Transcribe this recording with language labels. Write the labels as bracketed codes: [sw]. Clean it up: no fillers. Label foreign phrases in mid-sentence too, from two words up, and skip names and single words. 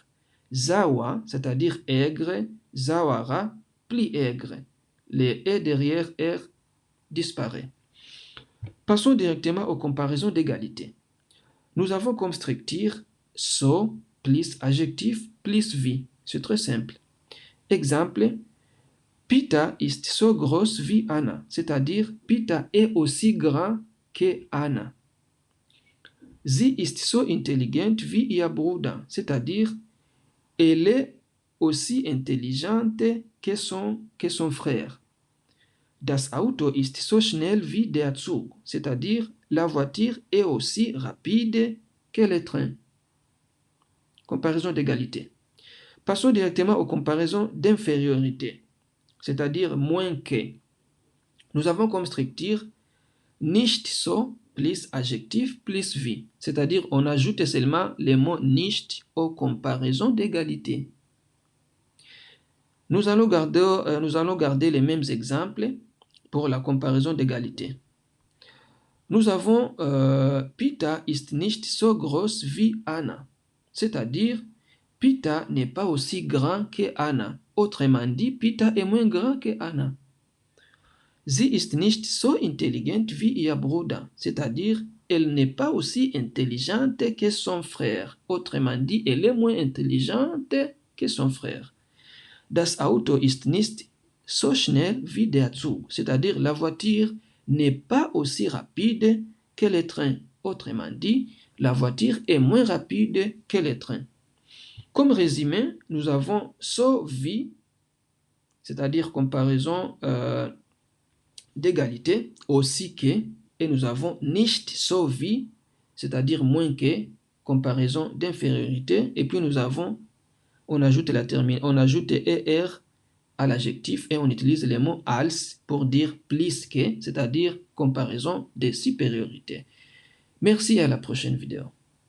[fr] Zawa, c'est-à-dire aigre, Zawara, plus aigre. Le E derrière R disparaît. Passons directement aux comparaisons d'égalité. Nous avons comme structure so plus adjectif plus wie. C'est très simple. Exemple, [de] Peter ist so groß wie Anna, [fr] c'est-à-dire Peter est aussi grand que Anna. [de] Sie ist so intelligent wie ihr Bruder, [fr] c'est-à-dire elle est aussi intelligente que son frère. [de] Das Auto ist so schnell wie der Zug, [fr] c'est-à-dire la voiture est aussi rapide que le train. Comparaison d'égalité. Passons directement aux comparaisons d'infériorité, c'est-à-dire moins que. Nous avons comme structure [de] nicht so [fr] plus adjectif plus wie, c'est-à-dire on ajoute seulement les mots nicht aux comparaisons d'égalité. Nous allons garder les mêmes exemples pour la comparaison d'égalité. Nous avons [de] Peter ist nicht so groß wie Anna, [fr] c'est-à-dire Peter n'est pas aussi grand que Anna. Autrement dit, Peter est moins grand que Anna. [de] Sie ist nicht so intelligent wie ihr Bruder, [fr] c'est-à-dire elle n'est pas aussi intelligente que son frère. Autrement dit, elle est moins intelligente que son frère. [de] Das Auto ist nicht so schnell wie der Zug, [fr] c'est-à-dire la voiture n'est pas aussi rapide que le train. Autrement dit, la voiture est moins rapide que le train. Comme résumé, nous avons [de] so wie, [fr] c'est-à-dire comparaison d'égalité, aussi que, et nous avons [de] nicht so wie, [fr] c'est-à-dire moins que, comparaison d'infériorité, et puis on ajoute ER à l'adjectif et on utilise le mot als pour dire plus que, c'est-à-dire comparaison de supériorité. Merci, à la prochaine vidéo.